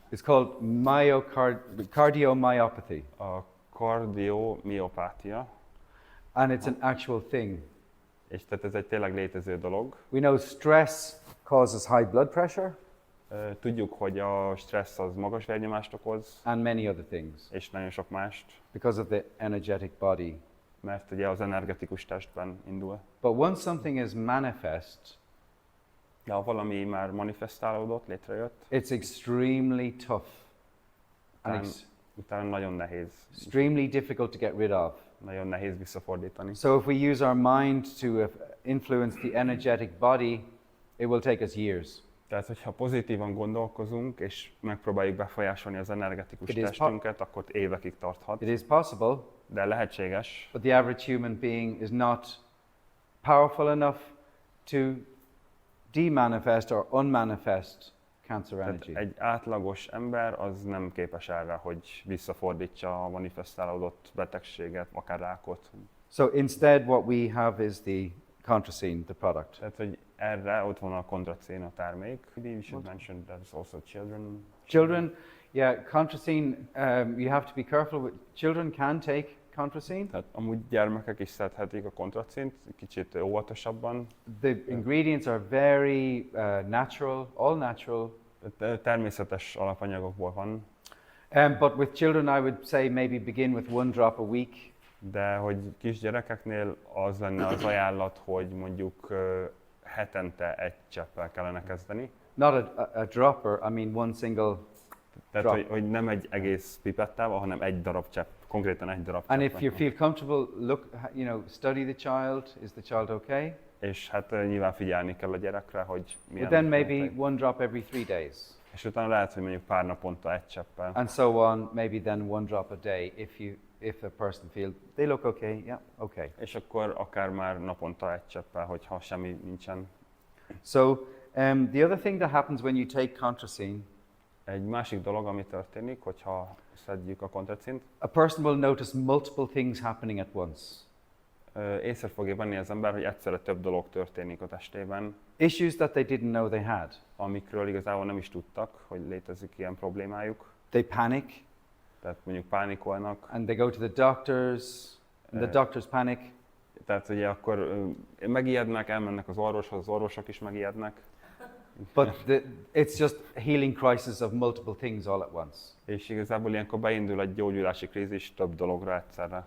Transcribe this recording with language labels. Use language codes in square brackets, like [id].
[en] is called cardiomyopathy, [hu] A kardiomiopátia, [en] and it's an actual thing. [hu] és tehát ez egy tényleg létező dolog. [en] We know stress causes high blood pressure [hu] Tudjuk, hogy a stressz az magas vérnyomást okoz, [en] and many other things [hu] és nagyon sok mást, [en] because of the energetic body. [hu] mert ugye az energetikus testben indul. [en] But once something is manifest, [hu] De ha valami már manifestálódott, létrejött, [en] it's extremely tough and [hu] utána nagyon nehéz, [en] extremely difficult to get rid of. [hu] nagyon nehéz visszafordítani. [en] So if we use our mind to influence the energetic body, it will take us years. [hu] Tehát, hogyha pozitívan gondolkozunk, és megpróbáljuk befolyásolni az energetikus [en] It is [hu] testünket, akkor évekig tarthat. [en] It is possible, [hu] De lehetséges, [en] but the average human being is not powerful enough to demanifest or unmanifest cancer [hu] tehát [en] energy. [hu] egy átlagos ember az nem képes erre, hogy visszafordítsa a manifestálódott betegséget, akár rákot. [en] So instead what we have is the contrasine, the product. [hu] Tehát, hogy erre ott van a kontracén, a termék. [en] Maybe we should mention there's also children. Children, yeah, contrasine, you have to be careful with, children can take contrasine. [hu] Tehát amúgy gyermekek is szedhetik a kontracént, kicsit óvatosabban. [en] The ingredients are very natural, all natural. [hu] Természetes alapanyagokból van, [en] But with children, I would say maybe begin with 1 drop a week. [hu] de hogy kisgyerekeknél az lenne az ajánlat, hogy mondjuk hetente egy cseppel kellene kezdeni. [en] Not a dropper, I mean one single [hu] Tehát, [en] drop. [hu] hogy nem egy egész pipettával, hanem egy darab csepp, konkrétan egy darab [en] And [hu] csepp. [en] if you feel comfortable, look, study the child. Is the child okay? [hu] És hát nyilván figyelni kell a gyerekre, hogy milyen. [en] But then maybe 1 drop every 3 days. [hu] És utána lehet, hogy mondjuk pár naponta egy cseppel. [en] And so on, maybe then 1 drop a day if the person feels they look okay, yeah, okay. [hu] És akkor akár már naponta egy cseppel, hogyha semmi nincsen. [en] So the other thing that happens when you take contrasine, [hu] Egy másik dolog, ami történik, hogyha szedjük a kontracint, [en] a person will notice multiple things happening at once. [hu] észre fogja venni az ember, hogy egyszerre több dolog történik a testében, [en] Issues that they didn't know they had. [hu] amikről igazából nem is tudtak, hogy létezik ilyen problémájuk. [en] They panic [hu] Tehát mondjuk pánikolnak, [en] and they go to the doctors, and the doctors panic. [hu] tehát ugye akkor megijednek, elmennek az orvoshoz, az orvosok is megijednek, [en] But it's just a healing crisis of multiple things all at once. [hu] és igazából ilyenkor beindul egy gyógyulási krízis több dologra egyszerre.